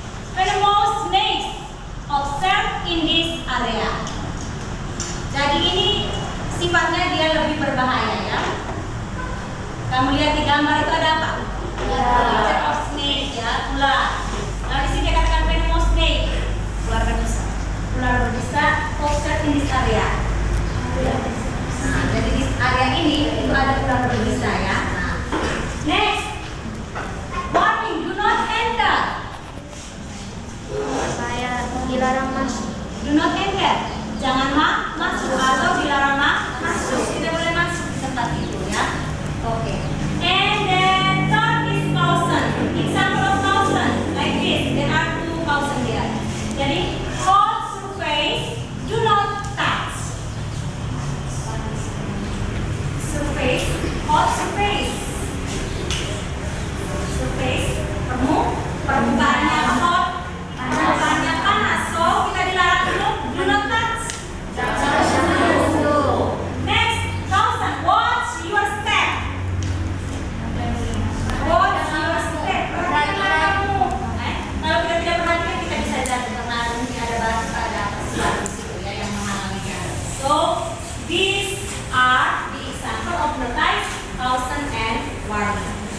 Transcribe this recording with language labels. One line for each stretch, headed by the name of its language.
English: Venomous snakes observed in this area.
Indonesian: Jadi ini sifatnya dia lebih berbahaya ya. Kamu lihat di gambar itu ada apa?
English: Picture of snake
Indonesian: ya, ular. Nah di sini dikatakan
English: venomous snake,
Indonesian: ular berbisa. Ular berbisa
English: observed in this area.
Indonesian: Nah, jadi di area ini itu ada ular berbisa ya.
English: Nah, next, warning, do not enter.
Indonesian: Saya dilarang masuk.
English: Do not enter.
Indonesian: Jangan masuk atau dilarang masuk. Tidak boleh masuk di tempat itu ya. Oke.
English: And then third is caution. Example of caution like this. There are two caution here. Jadi hold surface, do not touch. Surface, hold surface.
Indonesian: Surface, permukaannya hot, permukaannya panas.
English: So
Indonesian: kita dilarang dulu,
English: do not touch. Next, caution, watch your step. Watch your step.
Indonesian: Perhatikan kamu. Kalau kita tidak perhatikan kita bisa jatuh karena mungkin ada batu ada apa sih di situ ya yang menghalangi kita.
English: So these are the example of notice, caution, and warning.